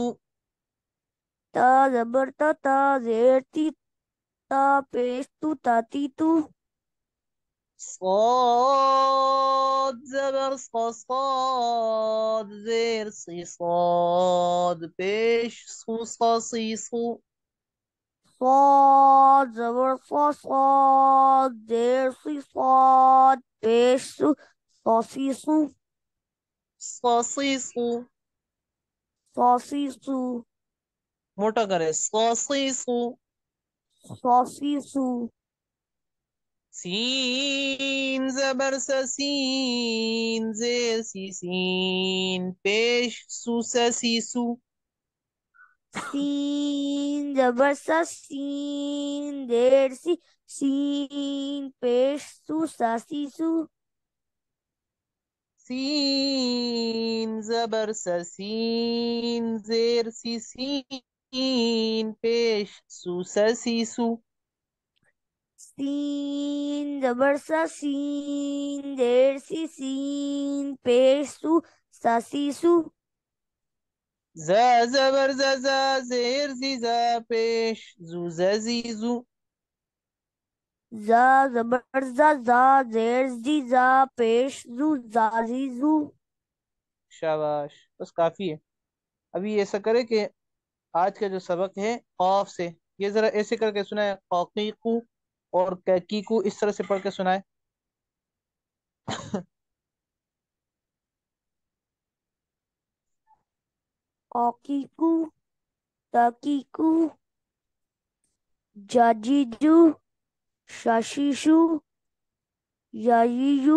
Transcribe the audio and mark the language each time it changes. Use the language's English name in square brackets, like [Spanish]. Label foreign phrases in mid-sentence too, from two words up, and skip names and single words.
[Urdu] تا زبر تا تا زیر تی تا پیش تو تا تی تو صاد زبر صا صاد زیر صی صاد پیش صو صا صی صو. صاد زبر صا صاد زیر سی صاد پیش سو صا سی سو صا صی صو. صا سی سو موٹا کرے صا صی صو. صا سی سو سین زبر سا سین زیر سی سین پیش سو سا سی سو. سین زبر سا سین دیر سی سین پیش سو سا سی سو سین زبر سا سین زیر سی سین پیش سو سا سی سو. سین زبر سا سین دیر سی سین پیش سو سا سی سو زا زبر زا زا زیر زی زا پیش زو زا زی زو. زا زبر زا زا زیر زی زا پیش زو زا زی زو شاباش، بس کافی ہے. ابھی ایسا کرے کہ آج کا جو سبق ہے خوف سے، یہ ذرا ایسے کر کے سنائے، قوقیقو اور کیکیکو اس طرح سے پڑھ کے سنائے. قاقیقو تاقیقو جاجیجو شاشیشو یاییجو